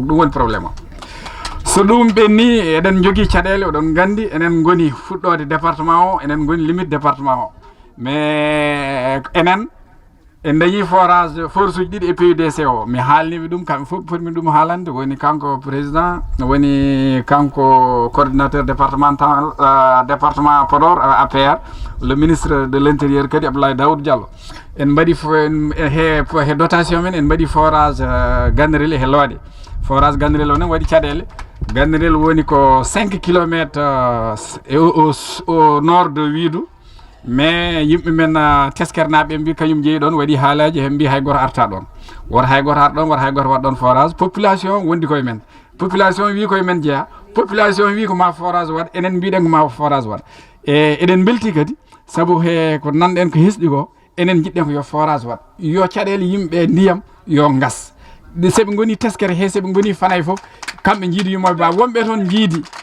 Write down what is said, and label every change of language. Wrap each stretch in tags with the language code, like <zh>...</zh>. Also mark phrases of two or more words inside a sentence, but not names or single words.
<ff>ɗum woni probléme o so ɗum ɓenni eɗen jogui caɗele oɗon gandi enen goni fuɗɗode département o enen goni limite département o mais enen en dañi forage uji ɗiɗi e PUDC o mi haalniɓe ɗum kamɓe fof potmi ɗum haalande woni kanko président woni kanko</ff> <fr>coordinateur départemental</fr> <ff>département Podor APR</ff> <fr>le ministre de l' intérieur</fr> <ff>kadi Abdoulaye Daoud Diallo en mbaɗi he dotation men en mbaɗi forage Ganderel he Looɗe forage Ganderel o noon waɗi caɗele Ganderel woni ko 5 kilométre</ff> <fr>au nord de</fr> <ff>Widou mais yimɓe men teskernaɓe mbi kañum jeeyi ɗon waɗi haalaji he mbi hay goto arta ɗon woto hay goto ar ɗon woto hay goto waɗ ɗon forage population wondi koye men population wi koye men jeeya population wi ko ma forage waɗ enen mbiɗen ko ma forage waɗ e eɗen belti kadi saabu he ko nanɗen ko hesɗi ko enen jiɗɗen ko yo forage waɗ yo caɗele yimɓe ndiyam yo gas seɓe goni teskere he seɓe goni Fanaye foof kamɓe jiidi yumoɓe ba wonɓe toon jiidi</ff>